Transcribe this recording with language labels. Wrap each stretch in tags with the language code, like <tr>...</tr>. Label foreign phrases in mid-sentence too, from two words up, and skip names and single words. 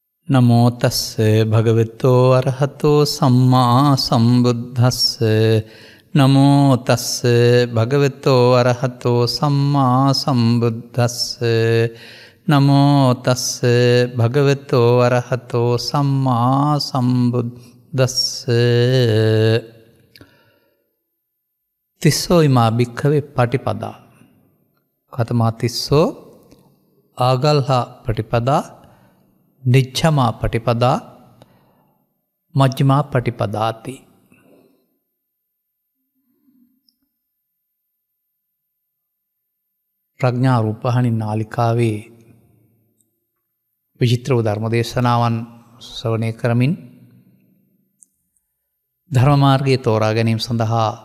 <pi>නමෝ තස්ස භගවතෝ අරහතෝ සම්මා සම්බුද්දස්ස නමෝ තස්ස භගවතෝ අරහතෝ සම්මා සම්බුද්දස්ස නමෝ තස්ස භගවතෝ අරහතෝ සම්මා සම්බුද්දස්ස තිස්සෝ ඉමා භික්ඛවේ පටිපදා කතමා තිස්සෝ ආගල්හා පටිපදා නිච්ඡමා පටිපදා මජ්ක්‍ධිමා පටිපදාති.</pi> <si>ප්‍රඥා රූපහානි නාලිකාවේ විචිත්‍ර වූ ධර්ම දේශනාවන් ශ්‍රවණය කරමින් ධර්ම මාර්ගයේ තෝරා ගැනීම සඳහා</si>